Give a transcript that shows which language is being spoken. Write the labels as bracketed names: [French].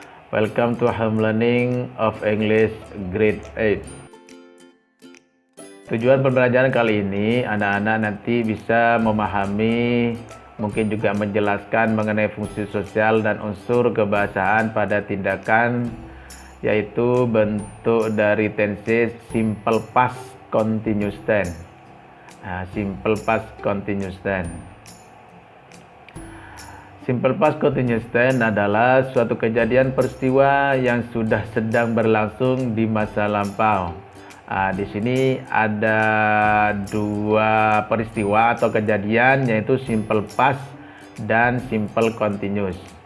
[English] Welcome to Home Learning of English Grade 8. [Indonesian] Tujuan pembelajaran kali ini, anak-anak nanti bisa memahami, mungkin juga menjelaskan mengenai fungsi sosial dan unsur kebahasaan pada tindakan, yaitu bentuk dari tense simple past continuous tense. [English] Simple past continuous tense. [Indonesian] Simple past continuous tense adalah suatu kejadian peristiwa yang sudah sedang berlangsung di masa lampau. Di sini ada dua peristiwa atau kejadian, yaitu simple past dan simple continuous.